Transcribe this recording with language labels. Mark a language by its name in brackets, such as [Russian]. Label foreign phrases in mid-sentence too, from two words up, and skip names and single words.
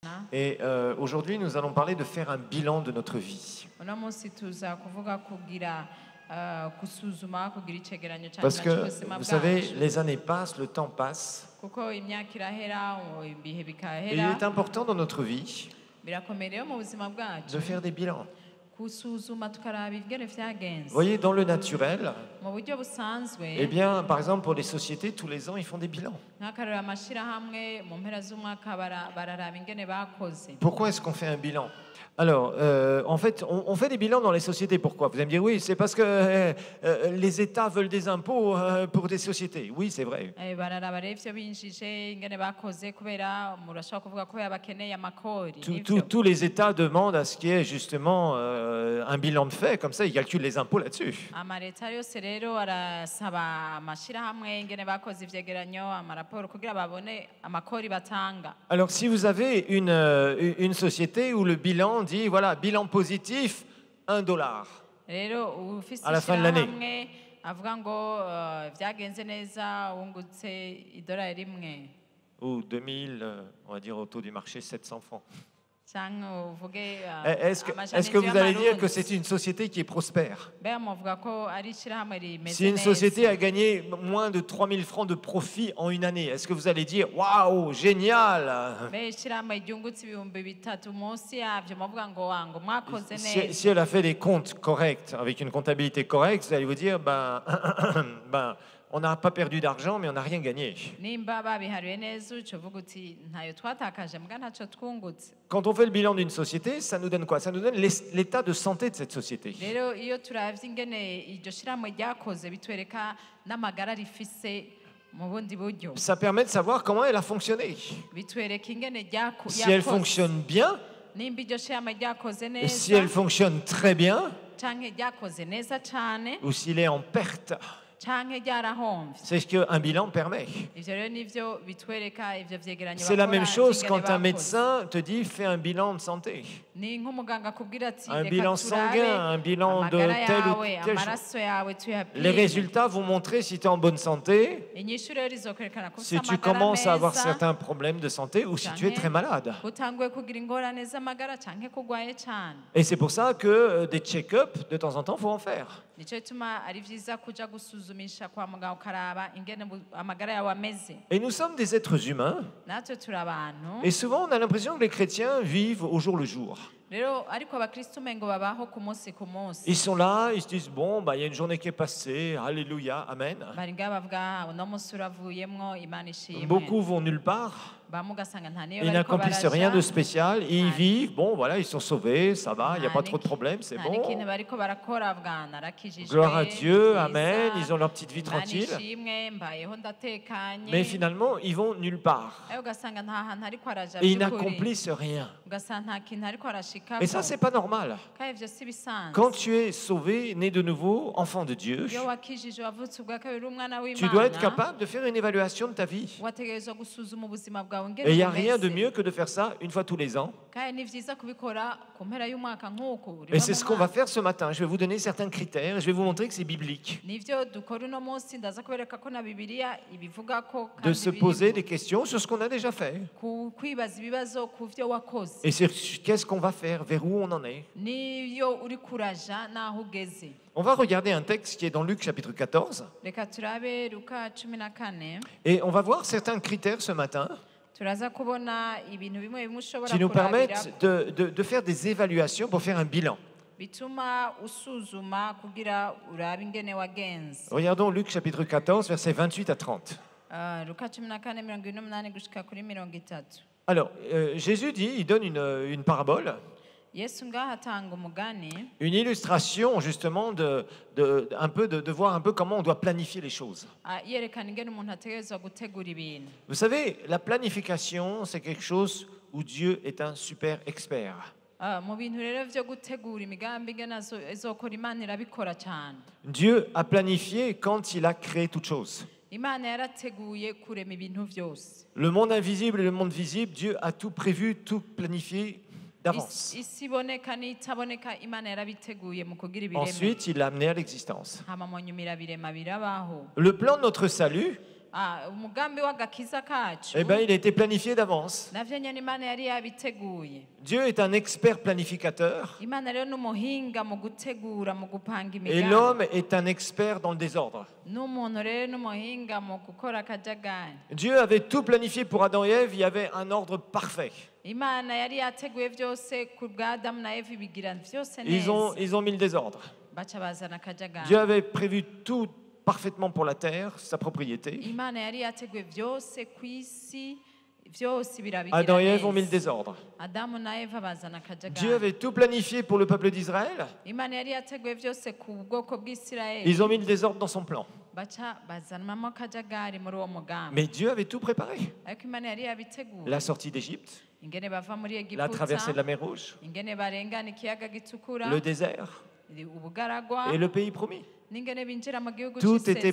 [French] Et aujourd'hui, nous allons parler de faire un bilan de notre vie. [Rundi] uno munsi tuza kuvuga kugira gusuzuma kugira icegeranyo [French] Parce que, [Rundi] cy'ubuzima [French] vous savez, [Rundi] bwacu [French] les années passent, le temps passe. [Rundi] kuko imyaka irahera ibihe [French] Et il [Rundi] bikahera [French] est important dans notre vie [Rundi] birakomeye mu buzima bwacu [French] de faire des bilans. [Rundi] gusuzuma tukaraba ibigere [French] Vous [Rundi] vyagenze [French] voyez, dans le naturel, [Rundi] mu buryo busanzwe [French] eh bien, par exemple, pour les sociétés, tous les ans, ils font des bilans. [Rundi] nk'akarero amashirahamwe mu mpera z'umwaka bararaba ingene bakoze. [French] Pourquoi est-ce qu'on fait un bilan? Alors, en fait, on fait des bilans dans les sociétés. Pourquoi? Vous allez me dire, oui, c'est parce que les États veulent des impôts pour des sociétés. Oui, c'est vrai. [Rundi] bararaba rero ivyo binjije ingene bakoze kubera murashobora kuvuga kubera bakeneye amakori [French] Tous les États demandent à ce qu'il y ait justement un bilan de fait. Comme ça, ils calculent les impôts là-dessus. [Rundi] amaleta yose rero arasaba amashirahamwe ingene bakoze ivyegeranyo amaraporo kugira babone amakori batanga. [French] Alors, si vous avez une société où le bilan dit, voilà, bilan positif, $1. [Rundi] Rero ufise [French] À la fin de l'année. [Rundi] ishirahamwe avuga ngo vyagenze neza wungutse idolari rimwe [French] Ou 2000, on va dire au taux du marché, 700 francs. [Rundi] canke uvuge [French] Est-ce que vous allez dire que c'est une société qui est prospère? [Rundi] mbega muvuga ko ari ishirahamwe rimeze [French] Si une [Rundi] neza [French] société a gagné moins de 3000 francs de profit en une année, est-ce que vous allez dire waouh, génial? [Rundi] mbega ishirahamwe ryungutse ibihumbi bitatu munsi yavyo muvuga ngo mwakoze [French] Si [Rundi] neza [French] elle a fait des comptes corrects, avec une comptabilité correcte, vous allez vous dire on n'a pas perdu d'argent, mais on n'a rien gagné. [Rundi] nimba babiharuye neza uca uvuga uti ntayo twatakaje mbwa ntaco twungutse. [French] Quand on fait le bilan d'une société, ça nous donne quoi? Ça nous donne l'état de santé de cette société. [Rundi] rero iyo turavye ingene iryo shirahamwe ryakoze bitwereka n'amagara rifise mu bundi buryo [French] Ça permet de savoir comment elle a fonctionné. [Rundi] bitwereka ingene [French] Si elle [Rundi] yakoze [French] fonctionne bien, [Rundi] nimba iryo shirahamwe ryakoze [French] et si elle [Rundi] neza [French] fonctionne très bien, [Rundi] canke ryakoze neza cane [French] ou s'il est en perte, [Rundi] canke ryarahomvye. [French] c'est ce qu'un bilan permet. [Rundi] Ivyo rero nivyo bitwereka ivyo vyegeranyo [French] C'est la même chose [Rundi] vy'ingene [French] quand un [Rundi] bakoze. [French] médecin te dit fais un bilan de santé. [Rundi] ni nk'umuganga akubwira ati [French] Un [Rundi] reka [French] bilan [Rundi] turabe [French] sanguin, un bilan de [Rundi] amagara [French] telle ou [Rundi] yawe [French] telle chose. [Rundi] amaraso yawe tuyapime. [French] Les résultats vont montrer si tu es en bonne santé, [Rundi] inyishu rero izokwerekana ko [French] si [Rundi] ufise [French] tu [Rundi] amagara [French] commences à avoir [Rundi] meza, [French] certains problèmes de santé ou si tu es [Rundi] canke [French] très malade. [Rundi] utanguye kugira ingorane z'amagara canke kugwaye cane. [French] Et c'est pour ça que des check-up, de temps en temps, faut en faire. [Rundi] nico gituma ari vyiza kuja gusuzumisha kwa muganga ukaraba ingene amagara yawe ameze. [French] Et nous sommes des êtres humains, [Rundi] natwe turi abantu [French] et souvent on a l'impression que les chrétiens vivent au jour le jour. [Rundi] rero ariko abakristo umengo babaho ku munsi ku munsi [French] Ils sont là, ils se disent, bon, il y a une journée qui est passée, alléluia, amen. [Rundi] bari ngaha bavuga uno munsi uravuyemwo imana ishimwe. [French] Beaucoup vont nulle part, [Rundi] bamwe ugasanga nta niyo [French] ils [Rundi] bariko [French] n'accomplissent [Rundi] baraja, [French] rien de spécial, ils Ah. vivent, bon, voilà, ils sont sauvés, ça va, il n'y a [Rundi] nta [French] pas trop de [Rundi] n'iki- [French] problèmes, c'est [Rundi] nta [French] bon. [Rundi] n'ikintu bariko barakora bavuga narakijijwe, [French] Gloire à Dieu, [Rundi] nziza, [French] amen, ils ont leur petite vie [Rundi] Imana [French] tranquille. [Rundi] ishimwe, mbayeho ndatekanye. [French] Mais finalement, ils vont nulle part. [Rundi] Ayo ugasanga nta hantu ariko araja [French] Et ils [Rundi] by'ukuri. [French] n'accomplissent rien. [Rundi] ugasanga nta kintu ariko arashikako. [French] Et ça, c'est pas normal. [Rundi] kandi ivyo si bisanzwe. [French] Quand tu es sauvé, né de nouveau, enfant de Dieu, [Rundi] iyo wakijijwe wavutse ubwa kabiri uri umwana [French] tu dois être [Rundi] w'imana [French] capable de faire une évaluation de ta vie. [Rundi] wategerezwa gusuzuma ubuzima bwawe [French] Et [Rundi] ngene [French] il n'y a rien de [Rundi] bumeze. [French] mieux que de faire ça une fois tous les ans. [Rundi] kandi ni vyiza kubikora ku mpera y'umwaka nk'uku [French] Et c'est ce qu'on va faire ce matin. Je vais vous donner certains critères et je vais vous montrer que c'est biblique. [Rundi] nivyo dukora uno munsi ndaza kubereka ko na bibiliya ibivuga ko [French] De [Rundi] kandi [French] se poser des questions sur ce qu'on a déjà fait. [Rundi] kwibaza ibibazo ku vyo wakoze [French] Et sur qu'est-ce qu'on va faire, vers où on en est. [Rundi] niyo uri kuraja naho ugeze. [French] On va regarder un texte qui est dans Luc chapitre 14. [Rundi] reka turabe Luka 14 [French] Et on va voir certains critères ce matin [Rundi] turaza kubona ibintu bimwe bimwe ushobora [French] qui nous [Rundi] kurabira [French] permettent de faire des évaluations pour faire un bilan. [Rundi] bituma usuzuma kugira urabe ingene wagenze. [French] Regardons Luc chapitre 14, versets 28 à 30. [Rundi] Luka 14 28 gushika kuri 30. [French] Alors, Jésus dit, il donne une parabole, [Rundi] yesu ngaho atanga umugani [French] une illustration justement de voir un peu comment on doit planifier les choses. [Rundi] yerekana ingene umuntu ategerezwa gutegura ibintu. [French] Vous savez, la planification, c'est quelque chose où Dieu est un super expert. [Rundi] mu bintu rero vyo gutegura imigambi ingene izokora imana irabikora cyane. [French] Dieu a planifié quand il a créé toutes choses. [Rundi] imana yarateguye kurema ibintu vyose. [French] Le monde invisible et le monde visible, Dieu a tout prévu, tout planifié d'avance. [Rundi] isi iboneka n'itaboneka imana yarabiteguye mu kugira ibireme. [French] Ensuite, il l'a amené à l'existence. [Rundi] hama mu nyuma irabirema birabaho. [French] Le plan de notre salut, [Rundi] umugambi w'agakiza kacu [French] Eh bien, il a été planifié d'avance. [Rundi] navyo nyene Imana yari yabiteguye. [French] Dieu est un expert planificateur [Rundi] Imana rero n'umuhinga mu gutegura mu gupanga [French] et [Rundi] imigambi. [French] l'homme est un expert dans le désordre. [Rundi] N'umuntu rero n'umuhinga mu gukora akajagari. [French] Dieu avait tout planifié pour Adam et Ève, il y avait un ordre parfait. [Rundi] Imana yari yateguye vyose ku bwa Adamu na Eva ibigira vyose [French] Ils ont [Rundi] neza. [French] mis le désordre. [Rundi] Baca bazana akajagari. [French] Dieu avait prévu tout parfaitement pour la terre, sa propriété. [Rundi] Imana yari yateguye vyose ku isi vyose [French] Adam et [Rundi] birabigira [French] Ève ont mis le [Rundi] neza. [French] désordre. [Rundi] Adamu na Eva bazana [French] Dieu [Rundi] akajagari. [French] avait tout planifié pour le peuple d'Israël. [Rundi] Imana yari yateguye vyose ku bwoko bw'Isirayeli. [French] Ils ont mis le désordre dans son plan. [Rundi] Baca bazanamo akajagari muri uwo mugambi. [French] Mais Dieu avait tout préparé. [Rundi] Ariko Imana yari yabiteguye. [French] La sortie d'Égypte, [Rundi] Ingene bava muri [French] la traversée de la [Rundi] Egiputa, [French] mer Rouge, [Rundi] ingene barengana ikiyaga gitukura, [French] le désert [Rundi] ubugaragwa, [French] et le pays promis. [Rundi] n'ingene binjira mu gihugu [French] Tout était